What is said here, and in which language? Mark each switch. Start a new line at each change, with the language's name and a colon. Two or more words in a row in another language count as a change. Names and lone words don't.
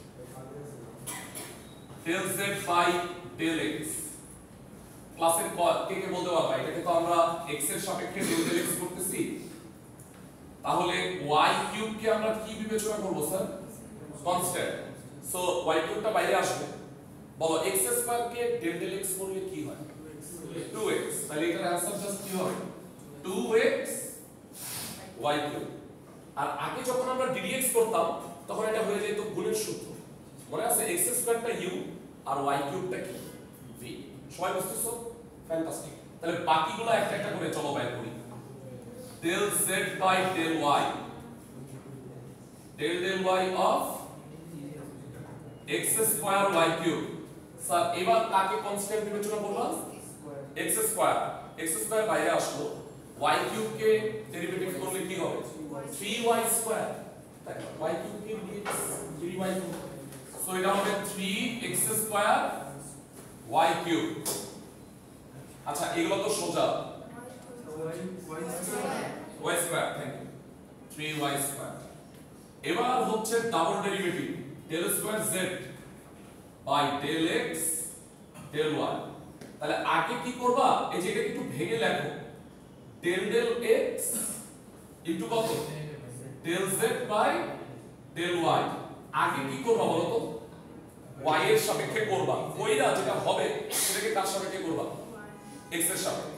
English: del z by del x,
Bangla: ক্লাসের কে কে বলতে পারবা এটাকে তো আমরা x এর সাপেক্ষে del x করতেছি, তাহলে y কিউব কে আমরা কি বিবেচনা করব স্যার? কনস্ট্যান্ট, সো y কিউবটা বাইরে আসবে, বলো
English: x square
Bangla: কে del x করলে কি হয়? 2x, তাহলে এটার आंसर জাস্ট কি হবে?
English: 2x y cube.
Bangla: আর আগে যখন আমরা ddx করতাম তখন এটা হয়ে যেত গুণের সূত্র, মনে আছে? x স্কয়ারটা u আর y কিউবটা কি? v। সবাই বুঝতেছো? ফ্যান্টাস্টিক। তাহলে বাকিগুলো একটা একটা করে চলো বের করি।
English: del z by del y, del y of x square y cube, স্যার এবার কাকে কনস্ট্যান্ট বিবেচনা করলাম?
Bangla: x স্কয়ার, x স্কয়ার বাইরে আসলো, y কিউব কে ডেরিভেটিভ করলে কি হবে? 3y স্কয়ার, তাই না? y কিউব কে dx 3y কিউব, সো এটা হবে
English: 3x square y cube.
Bangla: আচ্ছা এগুলো তো সোজা, y স্কয়ার,
English: thank you,
Bangla: 3y স্কয়ার। এবার হচ্ছে
English: double derivative del square z by del x del y,
Bangla: তাহলে আগে কি করবা, এই যে এটা একটু ভেঙে লেখো,
English: del del x into
Bangla: কত,
English: del z by del y.
Bangla: আগে কি করবা বলো তো, y এর সাপেক্ষে করবা, কইরা যেটা হবে সেটাকে কার সাপেক্ষে করবা, x এর সাপেক্ষে।